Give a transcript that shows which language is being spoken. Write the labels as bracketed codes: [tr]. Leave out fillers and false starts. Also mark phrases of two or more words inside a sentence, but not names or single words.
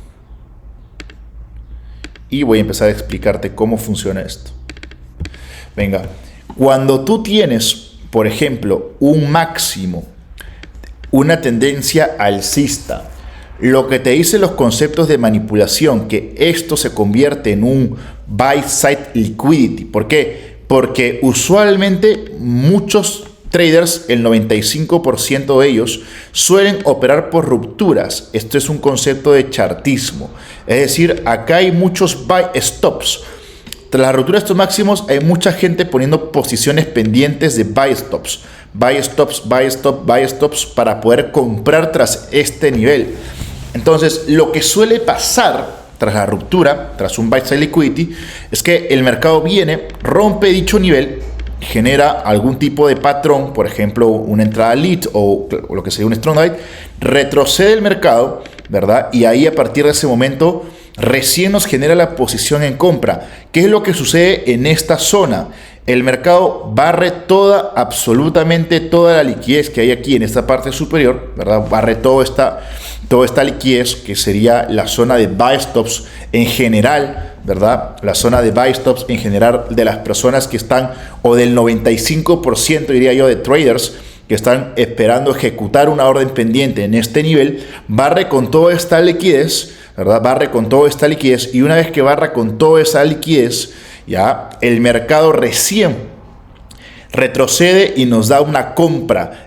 [es] Y voy a empezar a explicarte cómo funciona esto. Venga, cuando tú tienes, por ejemplo, un máximo, una tendencia alcista, lo que te dicen los conceptos de manipulación, que esto se convierte en un [en] buy side liquidity. [es] ¿Por qué? Porque usualmente muchos traders, el 95% de ellos, suelen operar por rupturas. Esto es un concepto de chartismo. Es decir, acá hay muchos [en] buy stops. [es] Tras la ruptura de estos máximos, hay mucha gente poniendo posiciones pendientes de [en] buy stops. Buy stops [es] para poder comprar tras este nivel. Entonces, lo que suele pasar tras la ruptura, tras un [en] buy side liquidity, [es] es que el mercado viene, rompe dicho nivel, genera algún tipo de patrón, por ejemplo, una entrada lead o lo que sería un [en] strong light, [es] retrocede el mercado, ¿verdad? Y ahí, a partir de ese momento, recién nos genera la posición en compra. ¿Qué es lo que sucede en esta zona? El mercado barre absolutamente toda la liquidez que hay aquí en esta parte superior, ¿verdad? Barre toda esta liquidez, que sería la zona de [en] buy stops [es] en general, ¿verdad? La zona de [en] buy stops [es] en general de las personas que están, o del 95%, diría yo, de traders que están esperando ejecutar una orden pendiente en este nivel, barre con toda esta liquidez, ¿verdad? Barre con toda esta liquidez, y una vez que barra con toda esa liquidez, ya el mercado recién retrocede y nos da una compra.